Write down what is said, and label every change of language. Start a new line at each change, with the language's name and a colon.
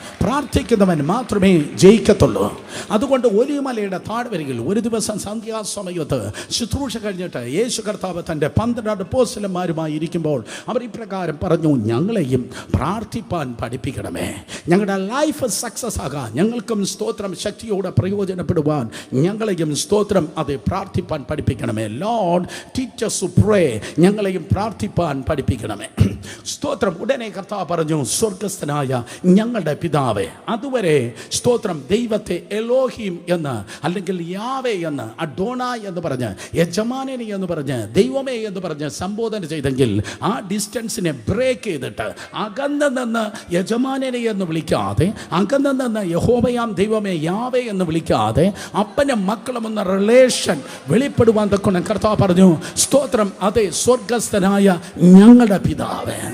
Malayalam: പ്രാർത്ഥിക്കുന്നവൻ മാത്രമേ ജയിക്കത്തുള്ളൂ. അതുകൊണ്ട് ഒലിമലയുടെ താഴ്വരയിൽ ഒരു ദിവസം സന്ധ്യാസമയത്ത് ശുശ്രൂഷ കഴിഞ്ഞിട്ട് യേശു കർത്താവ് തൻ്റെ 12 അപ്പോസ്തലന്മാരുമായി ഇരിക്കുമ്പോൾ അവർ ഇപ്രകാരം പറഞ്ഞു, ഞങ്ങളെയും പ്രാർത്ഥിപ്പാൻ പഠിപ്പിക്കണമേ. ഞങ്ങളുടെ ലൈഫ് സക്സസ് ആകാൻ, ഞങ്ങൾക്കും സ്തോത്രം ശക്തിയോടെ പ്രയോജനപ്പെടുവാൻ ഞങ്ങളെയും സ്തോത്രം അത് പ്രാർത്ഥിപ്പാൻ പഠിപ്പിക്കണമേ.
English: Lord teach us to pray.
Malayalam: ഞങ്ങളെയും പ്രാർത്ഥിപ്പാൻ പഠിപ്പിക്കണമേ. സ്തോത്രം. ഉടനെ കർത്താവ് പറഞ്ഞു, സ്വർഗസ്ഥനായ ഞങ്ങളുടെ പിതാവേ. അതുവരെ സ്തോത്രം ദൈവത്തെ എലോഹീം എന്ന് അല്ലെങ്കിൽ യാവേ എന്ന്, അഡോണായ് എന്ന് പറഞ്ഞ്, യജമാനനെ എന്ന് പറഞ്ഞ്, ദൈവമേ എന്ന് പറഞ്ഞ് സംബോധന ചെയ്തെങ്കിൽ ആ ഡിസ്റ്റൻസിനെ ബ്രേക്ക് ചെയ്തിട്ട് അകന്ന് നിന്ന് യജമാനനെ എന്ന് വിളിക്കാതെ, അകന്ന് നിന്ന് യഹോവയാം ദൈവമേ യാവേ എന്ന് വിളിക്കാതെ അപ്പനും മക്കളും എന്ന റിലേഷൻ വെളിപ്പെടുവാൻ തക്കണം കർത്താവ് പറഞ്ഞു, സ്തോത്രം അതെ സ്വർഗസ്ഥനായ ഞങ്ങളുടെ പിതാവേ.